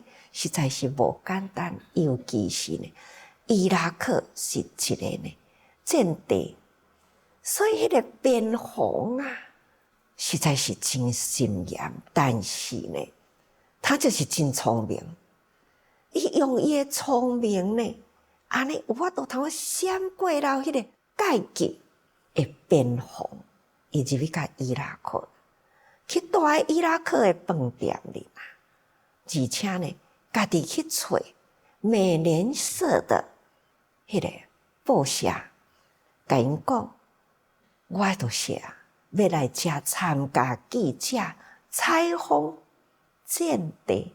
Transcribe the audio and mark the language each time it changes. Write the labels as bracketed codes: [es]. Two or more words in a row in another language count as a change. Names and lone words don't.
[nan] 实在是无简单，尤其是呢，伊拉克是一个呢战地，所以迄个边防啊，实在是真森严。但是呢，他就是真聪明，伊用伊的聪明呢，安尼有法度通闪过了迄个阶级的边防，伊入去甲伊拉克。去住喺伊拉克的饭店里嘛，而且呢，家己去找美联社的迄个报社，甲因讲，我就是要来遮参加记者采访战地。